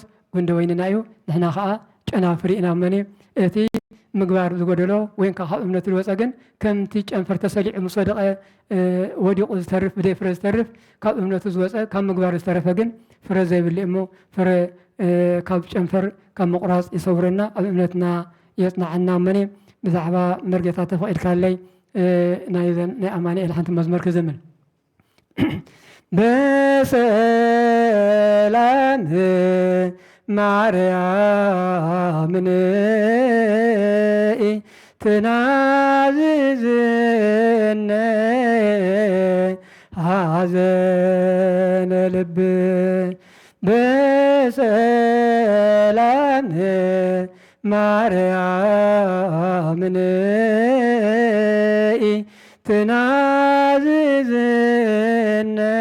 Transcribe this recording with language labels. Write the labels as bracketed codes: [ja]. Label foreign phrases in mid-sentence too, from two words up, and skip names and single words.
[ti] ጉንደ ወይንና እዩ ንሕና ከዓ ጨናፍር ኢና መነ እቲ ምግባር ዝጎደሎ ወይን ካብ እምነት ዝወፀ ግን ከምቲ ጨንፈር ተሰሊዑ ምስ ወደቐ ወዲቑ ዝተርፍ ብደይ ፍረ ዝተርፍ ካብ እምነቱ ዝወፀ ካብ ምግባር ዝተረፈ ግን ፍረ ዘይብሉ እሞ ፍረ ካብ ጨንፈር ካብ ምቑራፅ ይሰውረና ኣብ እምነትና የጽናዓና መነ ብዛዕባ መርጌታ ተፈቒድካለይ ናይ ኣማኒኤል ሓንቲ መዝሙር ክዝምል [gez] በሰላም ማርያምን ትናዝዝነ ሐዘነ ልብ በሰላም ማርያምን ትናዝዝነ